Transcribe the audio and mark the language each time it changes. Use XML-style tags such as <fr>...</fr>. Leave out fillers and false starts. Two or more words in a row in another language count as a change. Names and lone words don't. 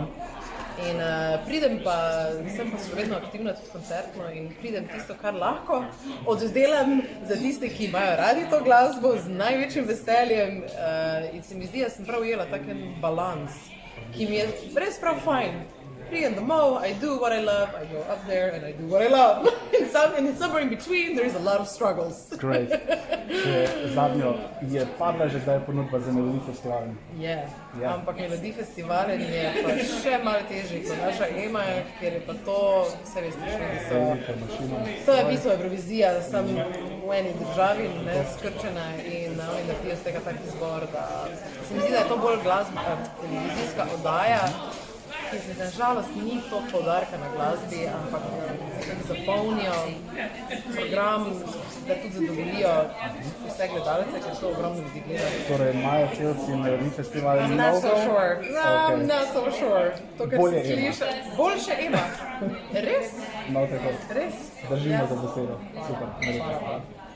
<sl>In pridem pa, sem pa še vedno aktivna tudi koncertno in pridem tisto, kar lahko oddelam za tiste, ki imajo radi to glasbo z največjim veseljem in se mi zdi, da sem prav ujela tak en balans, ki mi je res prav fajn. Pridem domov,</sl> <en>I do what I love, I go up there and I do what I love. And somewhere in between there is a lot of struggles. Great.</en> <sl>Zadnjo, je padla že kdaj ponudba za Melodi Festivalen? Je, ampak Melodi Festivalen je pa še malo težji kot naša Ema, ker je pa to, vse veste, to je v bistvu Evrovizija, sem v eni državi, skrčena in oni naredijo z tega tak izbor, da se mi zdi, da je to bolj televizijska oddaja, ki se nažalost ni to poudarka na glasbi, ampak zapolnijo program, da tudi zadovoljijo vse gledalce, ker to ogromno ljudi gledajo. Torej, Maja Filc in Melodi Festival</sl> <en>I'm not so sure. I'm not so sure. To,</en> <sl>kar Bolje se sliša. Boljše Ema. Res? No, tako. Res? Držimo za besedo. Super.</sl>